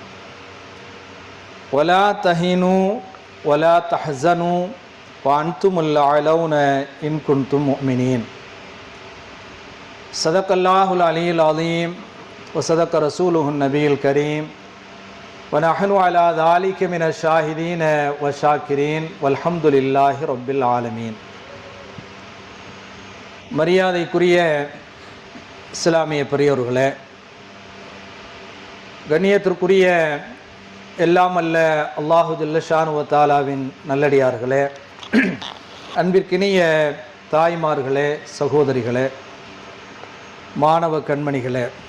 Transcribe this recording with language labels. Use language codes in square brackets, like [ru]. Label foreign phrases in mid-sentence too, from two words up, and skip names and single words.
[ar] ولا تهنوا ولا تحزنوا وأنتم الأعلون إن كنتم مؤمنين صدق الله العلي العظيم وصدق رسوله النبي الكريم ونحن على ذلك من الشاهدين والشاكرين والحمد لله رب العالمين. [ta] மரியாதைக்குரிய இஸ்லாமிய பெரியோர்களே, கண்ணியத்திற்குரிய எல்லாம் அல்ல [ar] الله جل شأنه وتعالى [ta] நல்லடியார்களே, அன்பிற்கினிய தாய்மார்களே, சகோதரிகளே, மாணவ கண்மணிகளே,